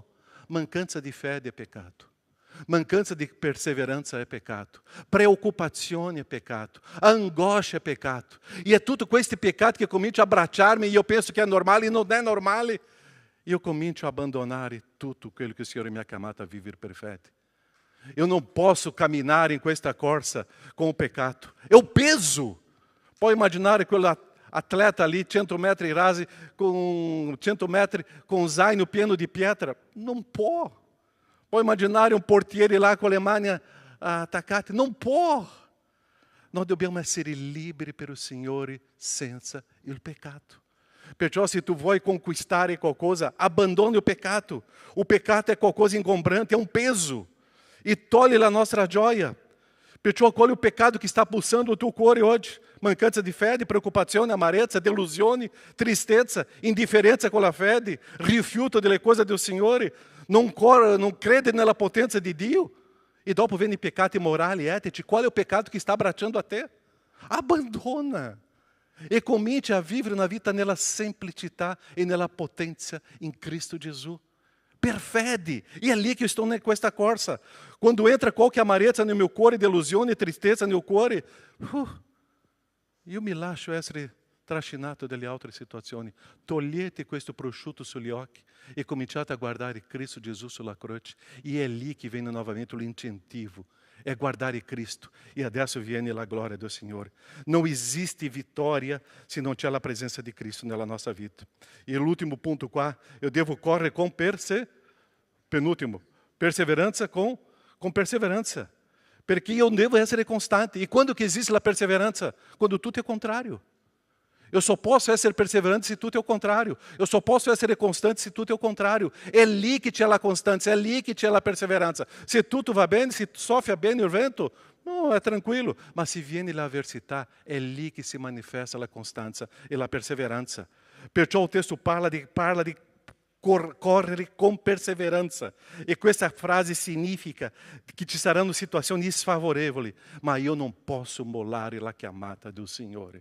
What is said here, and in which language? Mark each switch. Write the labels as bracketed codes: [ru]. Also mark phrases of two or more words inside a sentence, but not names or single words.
[it] Mancanza di fede è peccato. Mancanza di perseveranza è peccato. Preoccupazione è peccato. Angoscia è peccato. E è tutti questi peccati che cominciano a abbracciarmi e io penso che è normale e non è normale. Io comincio a abbandonare tutto quello che il Signore mi ha chiamato a vivere per fede. [pt] Eu não posso caminhar em [it] questa corsa [pt] com o pecado. É o peso. Pode imaginar aquele atleta ali, [it] 100 metri rasi, [pt] com 100 metri com [it] zaino pieno di pietra. [pt] Não pode. Pode imaginar um portiere lá com a Alemanha attaccati. Não pode. [it] Nós dobbiamo essere liberi per il Signore senza il peccato. Perciò se tu vuoi conquistare qualcosa, abbandoni o peccato. O peccato è qualcosa ingombrante, è un peso. [pt] E tolhe [it] la nostra gioia. [pt] Perciò acolhe o pecado que está pulsando o teu cuore hoje. [it] Mancanza di fede, preoccupazione, amarezza, delusione, tristezza, indifferenza con la fede, rifiuto delle cose del Signore, non crede nella potenza di Dio. E dopo vem i peccati morali e etici. [pt] Qual é o pecado que está [it] abbracciando a te? [pt] Abandona. [it] E comincia a vivere una vita nella semplicità e nella potenza in Cristo Gesù. Per fede. [pt] E é ali que eu estou nessa corsa. [it] Quando entra qualquer amarezza [pt] no meu [it] cuore, delusione, tristezza nel cuore, io mi lascio essere trascinato dalle altre situazioni. Togliete questo prosciutto sugli occhi e cominciate a guardare Cristo Gesù sulla croce. E è lì che viene novamente l'incentivo. É guardare Cristo. E adesso viene la gloria do Signore. [pt] Não existe vitória se não [it] c'è la [pt] presença de Cristo [it] nella nostra vita. E l'ultimo punto qua, [pt] eu devo correre com perseverança com perseverança. [it] Perché [pt] eu devo [it] essere constante. [pt] E quando que existe [it] la perseveranza? [pt] Quando tudo é contrário. Eu só posso [it] essere perseverante [pt] se tudo é o contrário. Eu só posso essere constante se tudo é o contrário. [it] É lì che c'è la constância, é lì che c'è la perseveranza. Se tudo va bene, se soffia bene il vento, no, è tranquillo. Ma se viene l'avversità, è lì che si manifesta la costanza e la perseveranza. Perciò il testo parla di correre con perseveranza. E questa frase significa che ci saranno situazioni sfavorevoli, ma io non posso mollare la chiamata del Signore.